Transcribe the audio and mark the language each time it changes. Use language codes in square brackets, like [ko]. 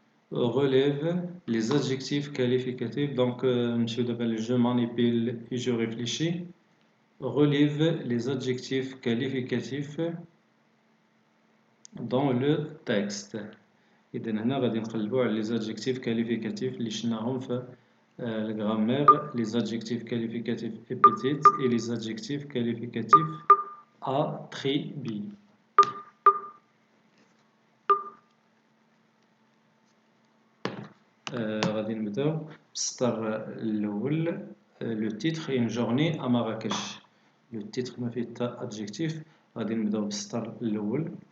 [fr] Relève les adjectifs qualificatifs. Donc, je manipule et je réfléchis. Relève les adjectifs qualificatifs dans le texte. [ar] إذن هنا غادي نقلبوا على [fr] les adjectifs qualificatifs [ar] اللي شفناهم في الجرامير. [fr] Les adjectifs qualificatifs épithètes et les adjectifs qualificatifs attributs. [ar] غادي نبداو بالسطر الاول. [fr] لو تيتر une journée à Marrakech. [ar] لو تيتر ما فيه حتى ادجيكتيف. غادي نبداو بالسطر الاول.